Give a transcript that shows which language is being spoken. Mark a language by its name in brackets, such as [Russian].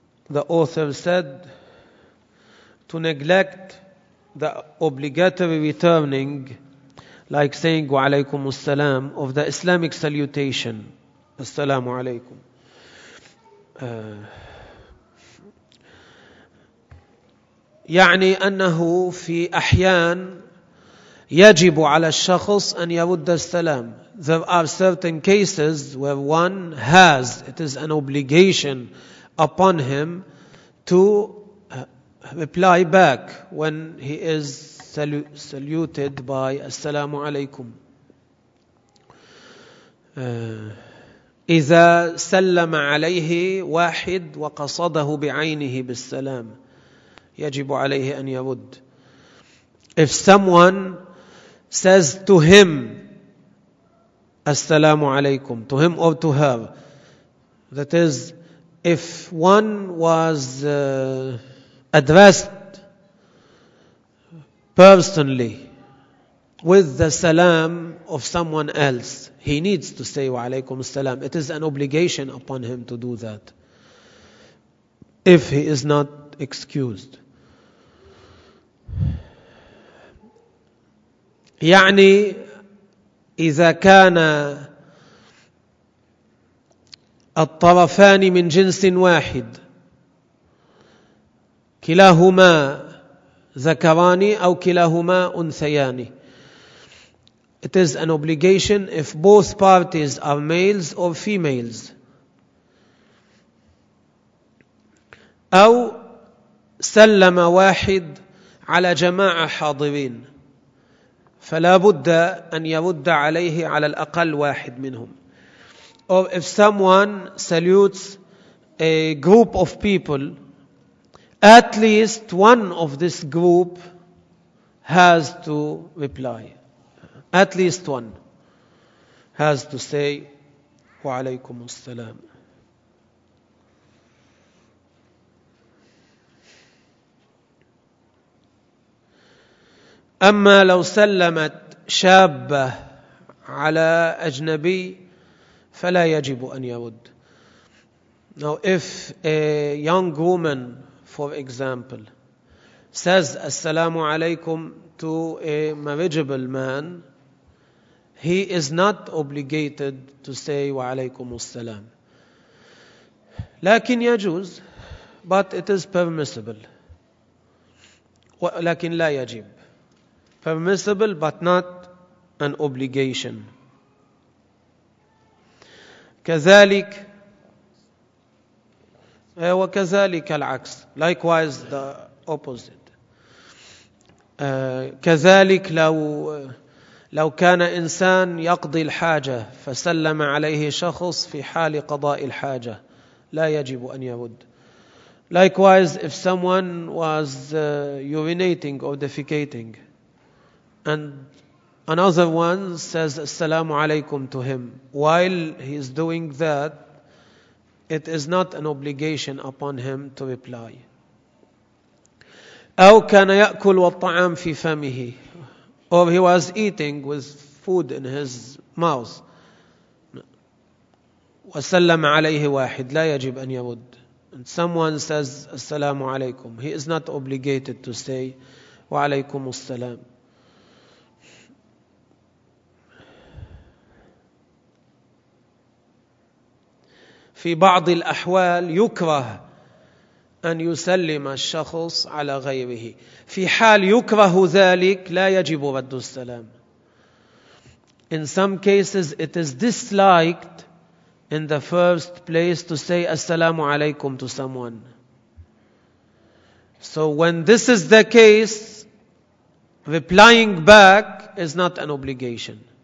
[English] The author said to neglect the obligatory returning, like saying wa alaykum as-salam, of the Islamic salutation, as-salamu alaykum. [Arabic] يعني أنه في أحيان يجب على الشخص أن يرد السلام. [English] There are certain cases where one has, it is an obligation upon him to reply back when he is saluted by assalamu alaykum. [Arabic] إذا سلم عليه واحد وقصده بعينه بالسلام يجب عليه أن يرد. [English] If someone says to him assalamu alaykum, to him or to her, that is, if one was addressed personally with the salam of someone else, he needs to say wa alaykum assalam. It is an obligation upon him to do that if he is not excused. [Arabic] يعني إذا كان الطرفان من جنس واحد كلاهما ذكران أو كلاهما أنثيان. [English] It is an obligation if both parties are males or females. [Arabic] أو سلم واحد على جماعة حاضرين فلا بد أن يرد عليه على الأقل واحد منهم. [English] Or if someone salutes a group of people, at least one of this group has to reply. At least one has to say wa alaykum as-salam. [Arabic] أما لو سلمت شابة على أجنبي فلا يجب أن يرد. [English] Now if a young woman, for example, says assalamu alaykum to a marriageable man, he is not obligated to say wa alaykum as-salam. [Arabic] لكن يجوز, [English] but it is permissible. [Arabic] لكن لا يجب. [English] Permissible but not an obligation. [Arabic] كذلك وكذلك العكس. [English] Likewise the opposite. [Arabic] كذلك لو كان إنسان يقضي الحاجة فسلم عليه شخص في حال قضاء الحاجة لا يجب أن يرد. [English] Likewise if someone was urinating or defecating and another one says assalamu alaykum to him while he is doing that, it is not an obligation upon him to reply. [Arabic] أو كان يأكل والطعام في فمه, [English] or he was eating with food in his mouth, [Arabic] وسلم عليه واحد لا يجب أن يرد. [English] And someone says assalamu alaykum, he is not obligated to say wa alaykum assalam. [Arabic] في بعض الأحوال يكره أن يسلم الشخص على غيره. في حال يكره ذلك لا يجب رد السلام. [English] In some cases it is disliked in the first place to say assalamu alaikum to someone. So when this is the case, replying back is not an obligation.